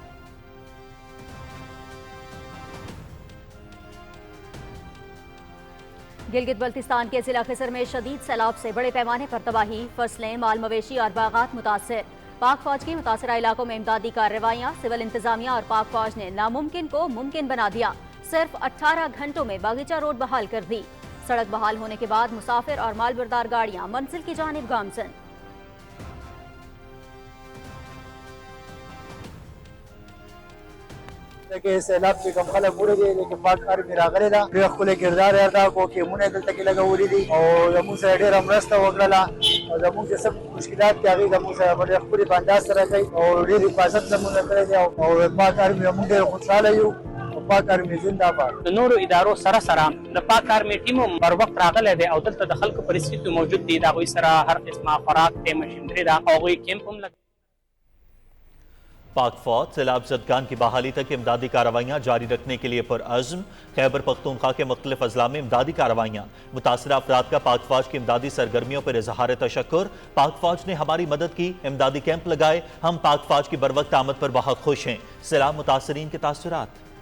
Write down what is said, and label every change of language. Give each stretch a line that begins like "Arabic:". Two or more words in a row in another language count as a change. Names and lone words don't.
Urdu: گلگت بلتستان کے ضلع خسر میں شدید سیلاب سے بڑے پیمانے پر تباہی، فصلیں، مال مویشی اور باغات متاثر، پاک فوج کی متاثرہ علاقوں میں امدادی کارروائیاں، سول انتظامیہ اور پاک فوج نے ناممکن کو ممکن بنا دیا، صرف 18 گھنٹوں میں باغیچہ روڈ بحال کر دی، سڑک بحال ہونے کے بعد مسافر اور مال بردار گاڑیاں منزل کی جانب گامزن۔
Pashto: کہ سیلاب کې کوم خلک ورغلي لیکن پاک آرمي راغلی ده، ډېر ښکلی کردار یې ادا کړو، کیمونه یې دلته کې لګولي دي او زموږ سره ډېره مرسته وکړله او زموږ چې څه مشکلات دي هغې زموږ سره په ډېر ښکلي په انداز سره کوي او ډېر حفاظت زموږ نه کړی دی او پاک آرمي زموږ ډېر خوشحاله یو او پاک آرمي زنده باد۔ د نورو ادارو سره د پاک آرمي ټیم هم بر وخت راغلی دی او دلته د خلکو پریسټیټ موجود دي، د هغوی سره هر قسمه خوراک دی، مشینري ده او هغوی کیمپ هم لګوي۔
Urdu: پاک فوج سیلاب زدگان کی بحالی تک امدادی کارروائیاں جاری رکھنے کے لیے پرعزم، خیبر پختونخوا کے مختلف اضلاع میں امدادی کارروائیاں، متاثرہ افراد کا پاک فوج کی امدادی سرگرمیوں پر اظہار تشکر، پاک فوج نے ہماری مدد کی، امدادی کیمپ لگائے، ہم پاک فوج کی بروقت آمد پر بہت خوش ہیں، سیلاب متاثرین کے تاثرات۔